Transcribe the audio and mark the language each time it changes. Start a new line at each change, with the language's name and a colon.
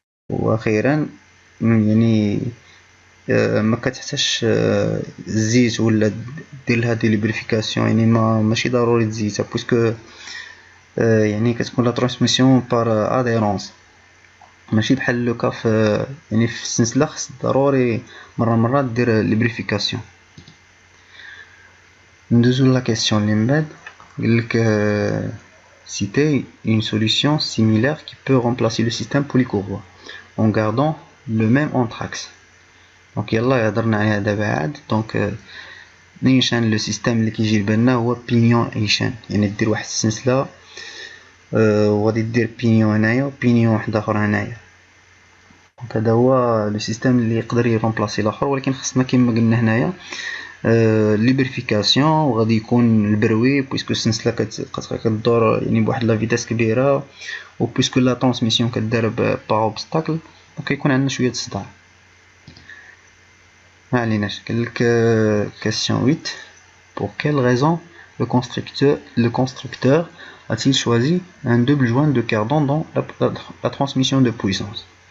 Arabic: واخيرا يعني ما كتحتاجش الزيت ولا دير لها دي لوبريفيكاسيون، يعني ماشي ضروري تزيتها بويسكو يعني كتكون
French: لا ترانسميسيون بار اديرونس،
Arabic: ماشي بحال لوكا في يعني في السنسله خص ضروري مره دير لوبريفيكاسيون. ندوزو لا كيسيون اللي من بعد قالك
French: citer une solution similaire qui peut remplacer le système polycourroie en gardant le même anthrax.
Arabic: دونك يلا هضرنا عليها دابا عاد. دونك نيشان لو سيستيم اللي كيجي لبالنا هو بينيون ايشان، يعني دير واحد السلسله وغادي دير بينيون هنايا وبينيون واحد اخر هنايا. دونك هذا هو لو سيستيم اللي يقدر يرومبلاسي الاخر، ولكن خصنا كما قلنا هنايا ليبريفيكاسيون، وغادي يكون البروي بويسكو السلسله كتدور يعني بواحد لا فيتاس كبيره، و بويسكو
French: لا ترانسميسيون
Arabic: كدار باغ اوبستاكل، دونك يكون عندنا شويه الصداع. ما عليناش. قالك
French: question 8 pour quelle raison le constructeur a-t-il choisi un double joint de cardan dans la transmission de puissance.